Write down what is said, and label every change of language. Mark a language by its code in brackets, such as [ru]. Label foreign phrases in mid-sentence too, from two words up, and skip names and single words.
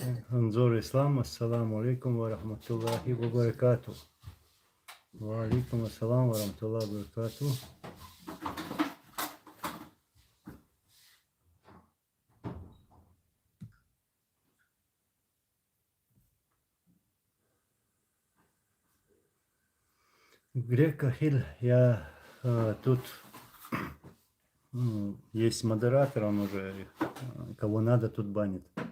[ru] Анзор Ислам, [ar] السلام عليكم ورحمة الله وبركاته. وعليكم السلام ورحمة الله وبركاته. [ru] Грека Хиль, я тут есть модератор, он уже кого надо тут банит.